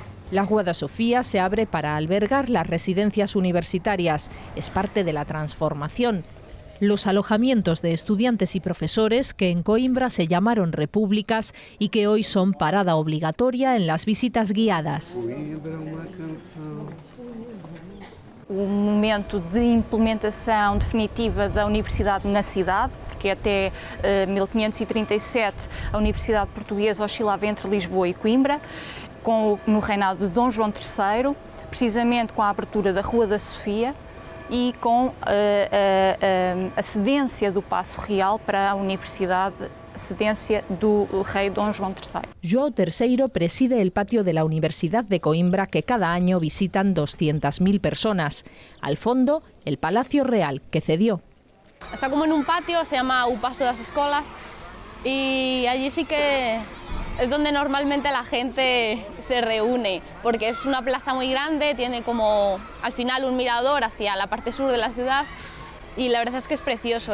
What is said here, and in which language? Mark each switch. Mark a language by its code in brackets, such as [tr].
[es] La Guada Sofía se abre para albergar las residencias universitarias. Es parte de la transformación. Los alojamientos de estudiantes y profesores que en Coimbra se llamaron repúblicas y que hoy son parada obligatoria en las visitas guiadas. [pt] O momento de implementação definitiva da universidade na cidade, porque até 1537 a Universidade Portuguesa oscilava entre Lisboa e Coimbra, no reinado de Dom João III, precisamente com a abertura da Rua da Sofia e com a cedência do Paço Real para a Universidade, cedência do rei Dom João III. [es] João III preside el patio de la Universidad de Coimbra que cada año visitan 200.000 personas. Al fondo, el Palacio Real, que cedió. Está como en un patio, se llama o Paso das Escolas y allí sí que es donde normalmente la gente se reúne, porque es una plaza muy grande, tiene como al final un mirador hacia la parte sur de la ciudad y la verdad es que es precioso.